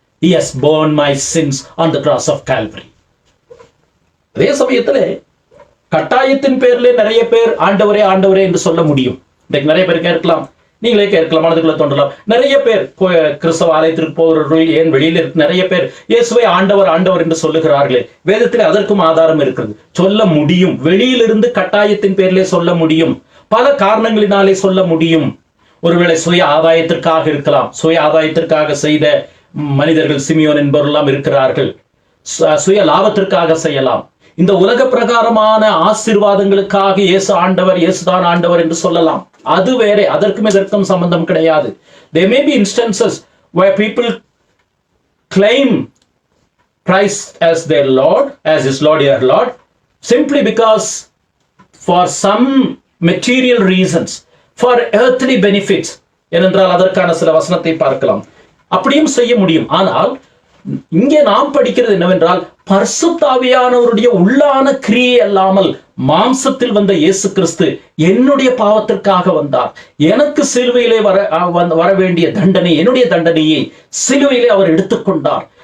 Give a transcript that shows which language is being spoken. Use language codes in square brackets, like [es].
[en] He has borne my sins on the cross of Calvary. [ta] அதே சமயத்திலே கட்டாயத்தின் பேரிலே நிறைய பேர் ஆண்டவரே ஆண்டவரே என்று சொல்ல முடியும். இன்னைக்கு நிறைய பேர் கேட்கலாம், நீங்களே கேட்கலாம், மனதுக்குள்ள தோன்றலாம். நிறைய பேர் கிறிஸ்தவ ஆலயத்திற்கு போகிறவர்கள், ஏன் வெளியில் இருக்கு நிறைய பேர் இயேசுவை ஆண்டவர் ஆண்டவர் என்று சொல்லுகிறார்களே. வேதத்தில் அதற்கும் ஆதாரம் இருக்கிறது. சொல்ல முடியும். வெளியிலிருந்து கட்டாயத்தின் பேரிலே சொல்ல முடியும். பல காரணங்களினாலே சொல்ல முடியும். ஒருவேளை சுய ஆதாயத்திற்காக இருக்கலாம். சுய ஆதாயத்திற்காக செய்த மனிதர்கள் சிமியோன் என்பவரெல்லாம் இருக்கிறார்கள். சுய லாபத்திற்காக செய்யலாம். இந்த உலக பிரகாரமான ஆசீர்வாதங்களுக்காக இயேசு ஆண்டவர், இயேசுதான் ஆண்டவர் என்று சொல்லலாம். அது வேறே, அதற்கும் இதற்கும் சம்பந்தம் கிடையாது. [en] There may be instances where people claim Christ as their Lord, as his Lord, your Lord, simply because for some material reasons, for earthly benefits. [ta] ஏனென்றால் அதற்கான சில வசனத்தை பார்க்கலாம். அப்படியும் செய்ய முடியும். ஆனால் இங்கே நாம் படிக்கிறது என்னவென்றால், பரிசுத்த ஆவியானவருடைய உள்ளான கிரியை அல்லாமல் மாம்சத்தில் வந்த இயேசு கிறிஸ்து என்னுடைய பாவத்திற்காக வந்தார். எனக்கு சிலுவையிலே வர வேண்டிய தண்டனை, என்னுடைய தண்டனையை சிலுவையிலே அவர் எடுத்துக்கொண்டார்.